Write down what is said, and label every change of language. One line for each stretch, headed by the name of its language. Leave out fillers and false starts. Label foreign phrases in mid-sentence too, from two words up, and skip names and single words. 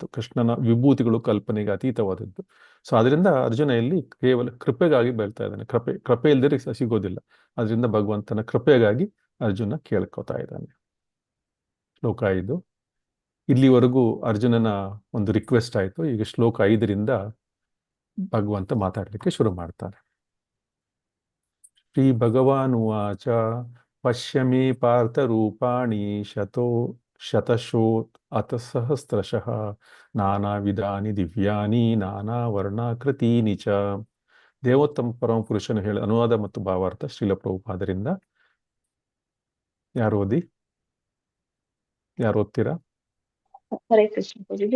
Kannada: ಕೃಷ್ಣನ ವಿಭೂತಿಗಳು ಕಲ್ಪನೆಗೆ ಅತೀತವಾದದ್ದು. ಸೊ ಅದರಿಂದ ಅರ್ಜುನ ಇಲ್ಲಿ ಕೇವಲ ಕೃಪೆಗಾಗಿ ಬೆಳ್ತಾ ಇದ್ದಾನೆ. ಕೃಪೆ ಇಲ್ದಿರೆ ಸಿಗೋದಿಲ್ಲ. ಅದರಿಂದ ಭಗವಂತನ ಕೃಪೆಗಾಗಿ ಅರ್ಜುನ ಕೇಳ್ಕೊತಾ ಇದ್ದಾನೆ. ಶ್ಲೋಕ 5 ಇಲ್ಲಿವರೆಗೂ ಅರ್ಜುನನ ಒಂದು ರಿಕ್ವೆಸ್ಟ್ ಆಯಿತು. ಈಗ ಶ್ಲೋಕ 5ರಿಂದ ಭಗವಂತ ಮಾತಾಡಲಿಕ್ಕೆ ಶುರು ಮಾಡ್ತಾನೆ.
Sanskrit: ಶ್ರೀ ಭಗವಾನ್ ಉವಾಚ ಪಶ್ಯ ಮೇ ಪಾರ್ಥ ರೂಪಾಣಿ ಶತಶೋ ಅಥ ಸಹಸ್ರಶಃ ನಾನಾ ವಿಧಾನಿ ದಿವ್ಯಾನಿ ನಾನಾ ವರ್ಣಾಕೃತೀನಿ ಚ.
Kannada: ದೇವೋತ್ತಮ ಪರಮ ಪುರುಷನು ಹೇಳಿ ಅನುವಾದ ಮತ್ತು ಭಾವಾರ್ಥ ಶ್ರೀಲ ಪ್ರಭುಪಾದರಿಂದ. ಯಾರು ಓದ್ತೀರಾ?
Sanskrit: ಹರೇ ಕೃಷ್ಣ ಪೂಜೆಗೆ